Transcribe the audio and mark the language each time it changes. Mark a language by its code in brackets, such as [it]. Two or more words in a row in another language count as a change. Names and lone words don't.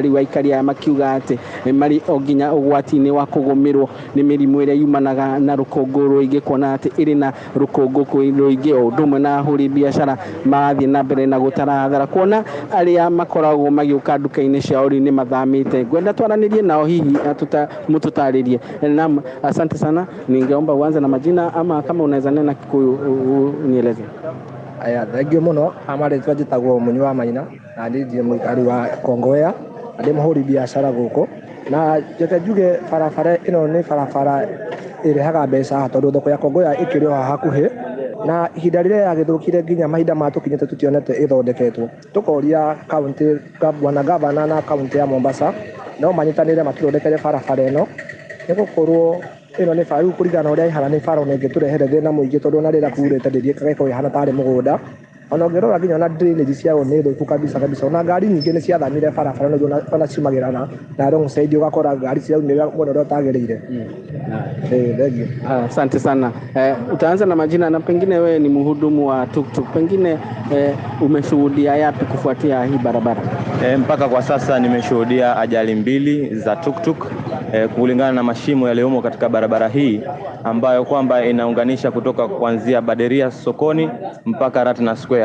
[ki] Rĩu aikari aya makiuga atĩ marĩ o nginya ũgwati-inĩ wa kũgũmĩrwo nĩ mĩrimũ ĩrĩa yumanaga na rũkũngũ rũingĩ, kuona atĩ ĩrĩ na rũkũngũ rũingĩ o ũndũ ũmwe na ahũri biacara marathiĩ na mbere na gũtara hathara, kuona arĩa makoragwo magĩũka nduka-inĩ ciao rĩu nĩ mathamĩte. Ngwenda twaranĩrie nao hihi mũtũtarĩrie. [sw] Naam, asante sana. Ningeomba uanze na majina ama kama unaweza nena nieleze. [ki] Aya, thengio muno. Amare twajitagwo Munyu wa Maina na ndĩ mũikari wa Kongoya, ndĩ mũhũri biacara gũkũ, na njete njuge barabara ĩno nĩ barabara ĩrehaga mbeca tondũ thoko ya Kongoya ĩkĩrĩ o hakuhĩ, na ihinda rĩrĩa yagĩthũkire nginya mahinda matũkinyĩte tũtionete ĩthondeketwo. Tũkoria kaunti bwana gavana na kaunti ya Mombasa no manyitanĩre matũthondekere barabara ĩno nĩgũkorwo ĩno nĩ barabara kũringana ũrĩa ihana nĩ barabara ĩngĩtũrehere thĩna mũingĩ tondũ ona rĩrĩa kurĩte ndĩgĩkorwo ihana tarĩ mũgũnda. Ona ũngĩrora nginya ona drainage ciao nĩ thũku kabisa. Ona ngari nyingĩ nĩ ciathamire barabara nĩguo ona ciumagĩra na [en] wrong side [ki] ũgakora ngari ciaumĩra mwena ũrĩa ũtagĩrĩire. [sw] Asante sana. Utaanza na majina na pengine wewe ni mhudumu wa tuktuk, pengine umeshuhudia yapi kufuatia hii barabara? Mpaka kwa sasa nimeshuhudia ajali mbili za tuktuk kulingana na mashimo yaliyomo katika barabara hii ambayo kwamba inaunganisha kutoka kuanzia Baderia sokoni mpaka Ratna Square.